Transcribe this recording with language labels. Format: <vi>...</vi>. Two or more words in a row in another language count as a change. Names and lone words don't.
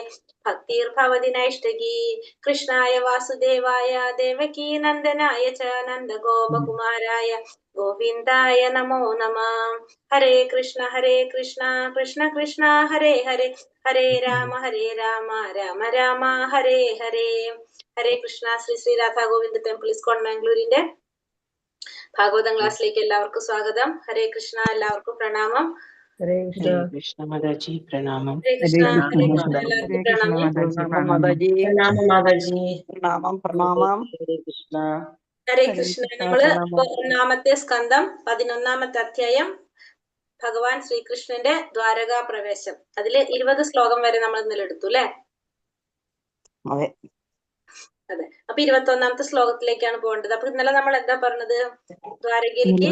<sa>भक्तिर् भवति नैष्टगी कृष्णाय वासुदेवाय देवकी नन्दनाय च नन्दगोप कुमाराय गोविन्दाय नमो नमः हरे कृष्ण कृष्ण कृष्ण हरे हरे हरे राम राम राम हरे हरे हरे कृष्ण श्री श्री राधा गोविन्द टेम्पल इस्कॉन मंगलोर</sa> <ml>ഭാഗവതം ക്ലാസ്സിലേക്ക് എല്ലാവർക്കും സ്വാഗതം.</ml> <sa>ഹരേ കൃഷ്ണ,</sa> <ml>എല്ലാവർക്കും പ്രണാമം.</ml> <sa>Hare Hare Krishna,</sa> <ml>കൃഷ്ണ മാതാജി. പ്രണാമം.</ml> <sa>ഹരേ കൃഷ്ണ Hare ഹരേ Krishna,</sa> <ml>കൃഷ്ണ, എല്ലാവർക്കും</ml> <sa>हरे कृष्ण</sa> <ml>പ്രണാമം.</ml> <hi>Mataji.</hi> <sa>Pranama</sa> <ml>Pranamam.</ml> <hi>Mataji. प्रणाम माताजी.</hi> <ml>പ്രണാമം. പ്രണാമം.</ml> <sa>हरे कृष्ण. ഹരേ Hare കൃഷ്ണ. Krishna.</sa> <ml>നമ്മള് Pranamam. ഒന്നാമത്തെ സ്കന്ധം 11-ാമത്തെ അധ്യായം ഭഗവാൻ ശ്രീകൃഷ്ണന്റെ ദ്വാരകാ പ്രവേശം. അതില് 20 ശ്ലോകം വരെ നമ്മൾ ഇന്നലെ എടുത്തു അല്ലെ? അതെ. അതെ. അപ്പൊ 21-ാമത്തെ ശ്ലോകത്തിലേക്കാണ് പോകേണ്ടത്. അപ്പൊ ഇന്നലെ നമ്മൾ എന്താ പറഞ്ഞത്? ദ്വാരകയിലേക്ക്</ml>